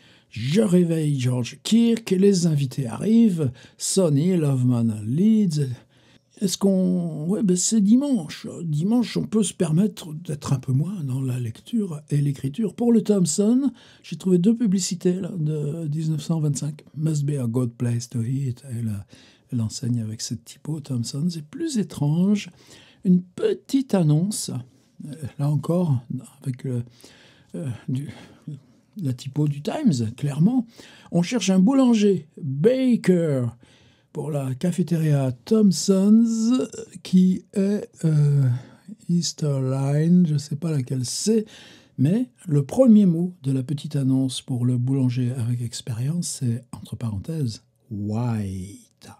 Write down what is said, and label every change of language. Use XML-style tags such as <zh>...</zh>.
<fr>Je réveille George Kirk, les invités arrivent, Sonny, Loveman, Leeds. Est-ce qu'on... Ouais, ben c'est dimanche. Dimanche, on peut se permettre d'être un peu moins dans la lecture et l'écriture. Pour le Thompson, j'ai trouvé 2 publicités là, de 1925.</fr> <en>Must be a good place to eat.</en> <fr>Elle enseigne avec cette typo, Thompson. C'est plus étrange. Une petite annonce, là encore, avec la typo du Times, clairement. On cherche un boulanger, Baker, pour la cafétéria Thompson's, qui est Easterline, je ne sais pas laquelle c'est, mais le premier mot de la petite annonce pour le boulanger avec expérience, c'est, entre parenthèses, white.</fr>